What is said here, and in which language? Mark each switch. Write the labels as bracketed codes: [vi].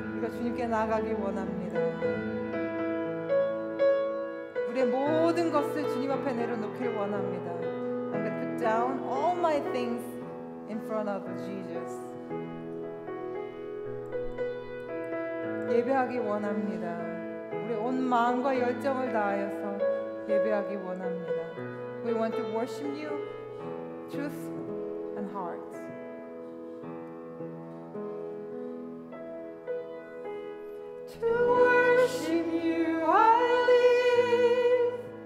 [ko] 주님께 나가기 원합니다. 우리의 모든 것을 주님 앞에 내려놓기를 원합니다. [en] I'm going to put down all my things in front of Jesus. [ko] 예배하기 원합니다. 우리 온 마음과 열정을 다하여서 예배하기 원합니다. [en] We want to worship you, truth and heart. To worship you I live.